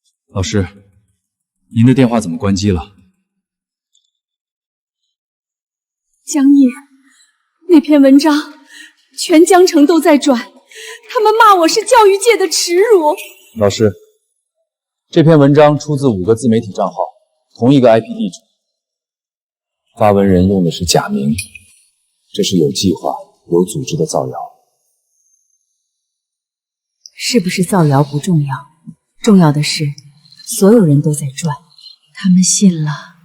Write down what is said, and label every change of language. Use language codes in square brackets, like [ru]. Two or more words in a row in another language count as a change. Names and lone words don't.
[zh] 老师，您的電話怎麼關機了？江毅，那篇文章全江城都在轉，他們罵我是教育界的恥辱。老師，這篇文章出自5個自媒體賬號，同一個 IP 地址，發文人用的是假名，這是有計劃、有組織的造謠。是不是造謠不重要，重要的是所有人都在轉，他們信了。